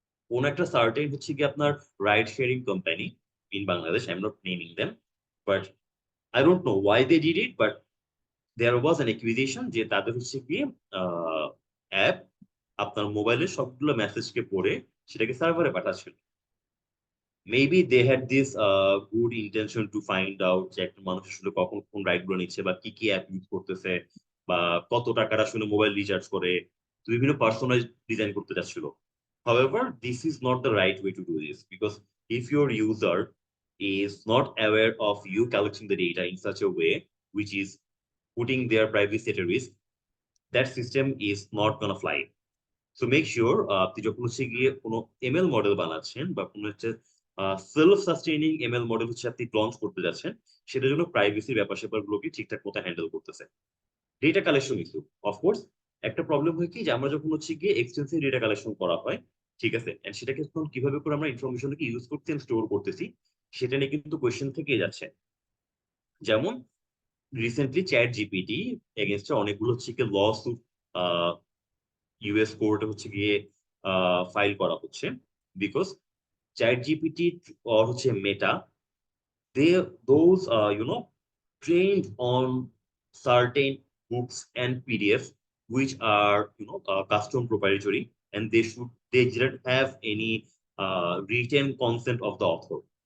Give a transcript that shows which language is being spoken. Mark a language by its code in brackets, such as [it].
[bn] কোন একটা সার্টেন হচ্ছে কি আপনার ride sharing company in Bangladesh, [en] I am not naming them, but I don't know why they did it, [bn] but there was an acquisition যে তাদের হচ্ছে কি অ্যাপ আপনার মোবাইলের সবগুলো মেসেজকে পড়ে সেটাকে সার্ভারে পাঠাচ্ছিল। [en] maybe they had this good intention to find out [bn] যে একটা মানুষ আসলে কখন কোন রাইড গুলো নিচ্ছে বা কি কি অ্যাপ ইউজ করতেছে বা কত টাকার আসলে মোবাইল রিচার্জ করে, তো বিভিন্ন পার্সোনালাইজ ডিজাইন করতে চাচ্ছিল। [en] However, this is not the right way to do this, because if your user is not aware of you collecting the data in such a way which is putting their privacy at a risk, that system is not gonna fly. [bn] So make sure আপনি যখন হচ্ছে গিয়ে কোনো ML model বানাচ্ছেন বা কোনো হচ্ছে self sustaining ML model হচ্ছে আপনি লঞ্চ করতে যাচ্ছেন, সেটার জন্য প্রাইভেসির ব্যাপার স্যাপারগুলোকে ঠিকঠাক মতো হ্যান্ডেল করতেছে। ডেটা কালেকশন ইস্যু, অফকোর্স একটা প্রবলেম হয় কি যে আমরা যখন হচ্ছে গিয়ে এক্সটেন্সিভ ডেটা কালেকশন করা হয়, ঠিক আছে, এন্ড সেটাকে তখন কিভাবে করে আমরা ইনফরমেশনকে ইউজ করতে স্টোর করতেছি, সেটা নিয়ে কিন্তু কোয়েশ্চেন থেকেই যাচ্ছে। যেমন রিসেন্টলি চ্যাট জিপিটি এগেনস্টে অনেকগুলো হচ্ছে গিয়ে ল সুট ইউএস কোর্টে হচ্ছে গিয়ে ফাইল করা হচ্ছে, বিকজ চ্যাট জিপিটি or হচ্ছে মেটা, [en] they those trained on certain books and PDF which are custom proprietary, and they didn't have any written consent of the author.